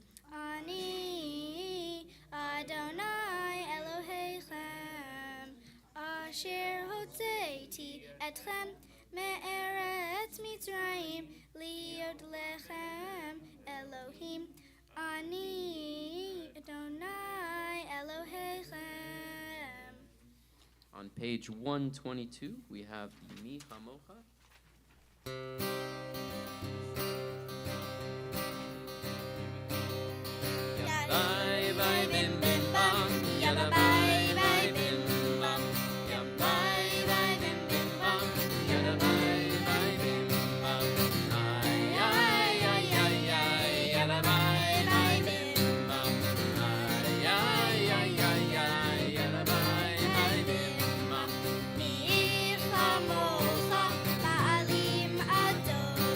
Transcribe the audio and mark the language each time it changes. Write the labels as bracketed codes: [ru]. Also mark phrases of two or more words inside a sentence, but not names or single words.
[he] אני ה' אלוהיכם אשר הוצאתי אתכם מארץ מצרים להיות לכם לאלוהים אני ה' אלוהיכם. [en] On page 122, we have Mi Hamocha. Bye bye bim bim bam, yalla bye bye bim bam, ya bye bye bim bim bam, yalla bye bye bim bam, ay ay ay ay ay, yalla bye bye bim bam, ay ay ay ay ay, yalla bye bye bim bam. [he] מי כמוכה באלים אדון